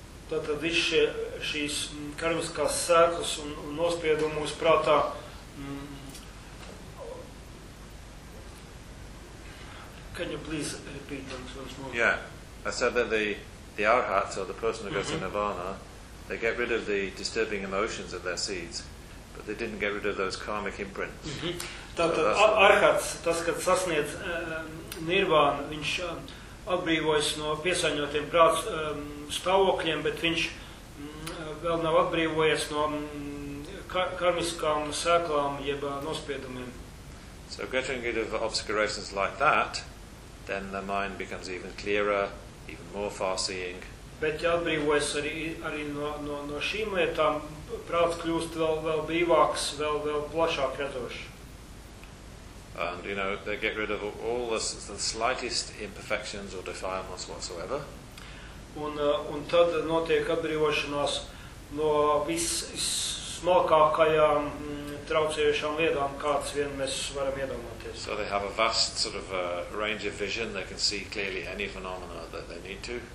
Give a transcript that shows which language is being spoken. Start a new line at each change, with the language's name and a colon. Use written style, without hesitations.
Latvian: Tātad šīs karmiskās sēklas un nospiedumus prātā
English: can you please repeat them once more? Yeah, I said that the arhats or the person who goes to Nirvana, they get rid of the disturbing emotions of their seeds, but they didn't get rid of those karmic imprints.
Latvian: Tātad arhats, tas, kad sasniedz Nirvānu, viņš atbrīvojas no piesaņotiem prāts stāvokļiem, bet viņš vēl nav atbrīvojies no karmiskām sēklām jeb nospiedumiem.
English: So getting rid of obscurations like that, then the mind becomes even clearer, even more far-seeing.
Latvian: Bet ja atbrīvojas arī no šīm lietām, prāts kļūst vēl brīvāks, vēl plašāk redzošs.
English: And, you know, they get rid of all the slightest imperfections or defilements whatsoever.
Latvian: Un tad notiek atbrīvošanās no vissmalkākajām traucējušām lietām, kāds vien mēs varam iedomāties.
English: So they have a vast sort of range of vision. They can see clearly any phenomena that they need to.